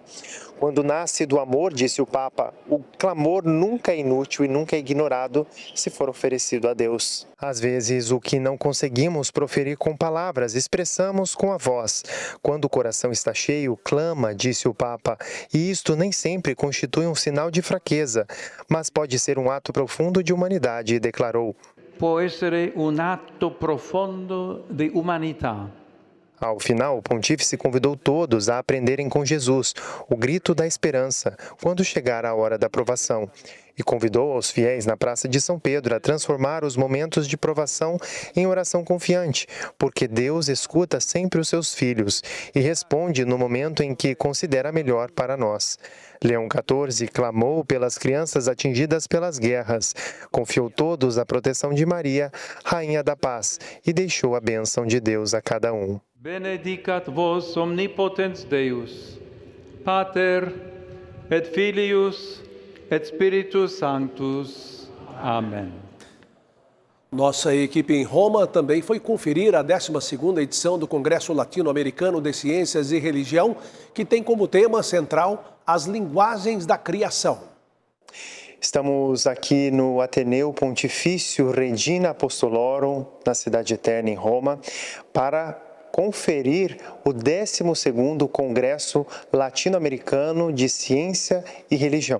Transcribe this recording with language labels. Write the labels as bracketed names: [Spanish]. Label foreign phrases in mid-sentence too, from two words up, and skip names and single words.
[Portuguese] Quando nasce do amor, disse o Papa, o clamor nunca é inútil e nunca é ignorado se for oferecido a Deus. Às vezes, o que não conseguimos proferir com palavras, expressamos com a voz. Quando o coração está cheio, clama, disse o Papa, e isto nem sempre constitui um sinal de fraqueza, mas pode ser um ato profundo de humanidade, declarou. [Italian] Può essere un atto profondo di umanità. [Portuguese] Ao final, o pontífice convidou todos a aprenderem com Jesus, o grito da esperança, quando chegar a hora da provação. E convidou aos fiéis na Praça de São Pedro a transformar os momentos de provação em oração confiante, porque Deus escuta sempre os seus filhos e responde no momento em que considera melhor para nós. Leão XIV clamou pelas crianças atingidas pelas guerras, confiou todos à proteção de Maria, Rainha da Paz, e deixou a bênção de Deus a cada um. [Latin] Benedicat vos omnipotens Deus, Pater et Filius et Spiritus Sanctus. [Portuguese] Amém. Nossa equipe em Roma também foi conferir a 12ª edição do Congresso Latino-Americano de Ciências e Religião, que tem como tema central as linguagens da criação. Estamos aqui no Ateneu Pontifício Regina Apostolorum, na Cidade Eterna, em Roma, para conferir o 12º Congresso Latino-Americano de Ciência e Religião.